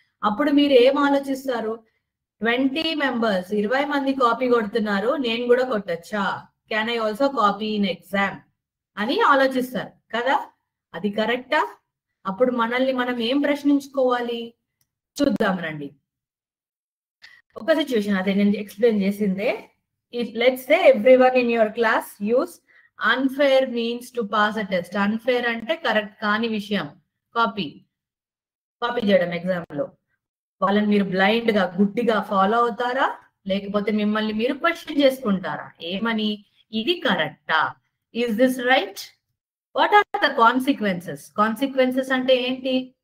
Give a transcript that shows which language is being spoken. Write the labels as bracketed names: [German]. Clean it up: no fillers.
[Telugu] అప్పుడు మీరు ఏం ఆలోచిస్తారు? 20 మెంబర్స్ 20 మంది కాపీ కొడుతున్నారు, నేను కూడా కొట్టచ్చా? [English] can I also copy in exam [Telugu] అని ఆలోచిస్తారు కదా. అది కరెక్టా? అప్పుడు మనల్ని మనం ఏం ప్రశ్నించుకోవాలి చూద్దాం రండి. ఒక సిచ్యువేషన్ అదే నేను ఎక్స్ప్లెయిన్ చేసిందే. [English] Let's say everyone in your class use unfair means to pass a test. [Telugu] Unfair అంటే కరెక్ట్ కాని విషయం కాపీ చేయడం ఎగ్జామ్ లో. వాళ్ళని మీరు బ్లైండ్ గా గుడ్డిగా ఫాలో అవుతారా, లేకపోతే మిమ్మల్ని మీరు క్వశ్చన్ చేసుకుంటారా? ఏమని, ఇది కరెక్టా? [English] Is this right? What are the consequences? Consequences [Telugu] అంటే ఏంటి?